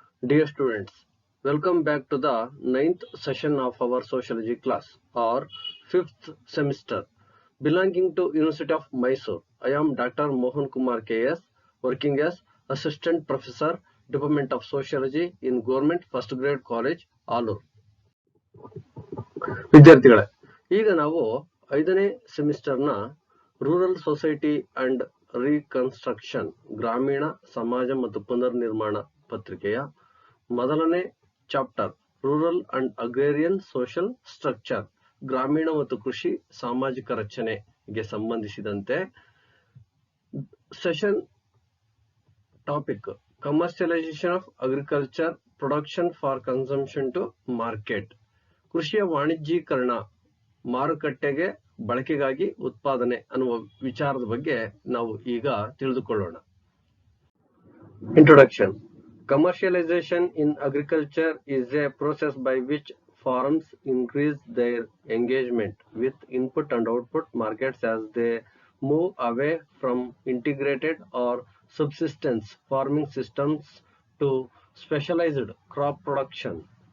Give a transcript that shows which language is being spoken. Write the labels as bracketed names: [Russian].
[English] Dear students, welcome back to the 9th session of our sociology class or 5th semester belonging to University of Mysore. I am Dr. Mohan Kumar KS, working as Assistant Professor, Department of Sociology in Government First Grade College, Alur. [Kannada] ವಿದ್ಯಾರ್ಥಿಗಳೇ, ಈಗ ನಾವು 5ನೇ ಸೆಮಿಸ್ಟರ್ನ [English] rural society and reconstruction [Kannada] ಗ್ರಾಮೀಣ ಸಮಾಜ ಮತ್ತು ಪುನರ್ನಿರ್ಮಾಣ ಪತ್ರಿಕೆಯ ಮೊದಲನೇ chapter [English] rural and agrarian social structure [Kannada] ಗ್ರಾಮೀಣ ಮತ್ತು ಕೃಷಿ ಸಾಮಾಜಿಕ ರಚನೆಗೆ ಸಂಬಂಧಿಸಿದಂತೆ [English] session topic commercialisation of agriculture production for consumption to market, [Kannada] ಕೃಷಿಯ ವಾಣಿಜ್ಯೀಕರಣ ಮಾರುಕಟ್ಟೆಗೆ ಬಳಕೆಗಾಗಿ ಉತ್ಪಾದನೆ ಅನ್ನುವ ವಿಚಾರದ ಬಗ್ಗೆ ನಾವು ಈಗ ತಿಳಿದುಕೊಳ್ಳೋಣ. [English] Introduction. Commercialization in agriculture is a process by which farms increase their engagement with input and output markets as they move away from integrated or subsistence farming systems to specialized crop production.